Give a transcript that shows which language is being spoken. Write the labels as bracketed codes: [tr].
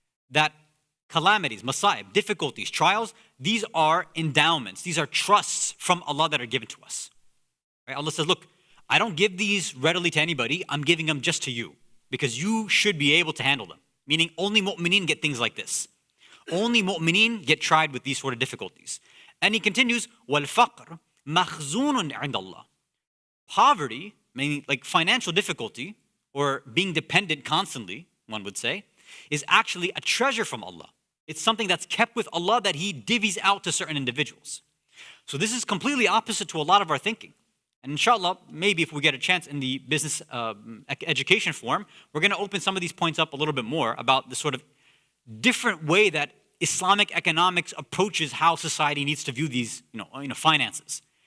[en] That calamities, masa'ib, difficulties, trials, these are endowments. These are trusts from Allah that are given to us. Right? Allah says, look, I don't give these readily to anybody. I'm giving them just to you because you should be able to handle them. Meaning only mu'mineen get things like this. Only mu'mineen get tried with these sort of difficulties. And he continues, [ar] وَالْفَقْرُ مَخْزُونٌ عِنْدَ اللَّهِ. [en] Poverty, meaning like financial difficulty, or being dependent constantly, one would say, is actually a treasure from Allah. It's something that's kept with Allah that He divvies out to certain individuals. So this is completely opposite to a lot of our thinking. And inshallah, maybe if we get a chance in the business education forum, we're going to open some of these points up a little bit more about the sort of different way that Islamic economics approaches how society needs to view these finances.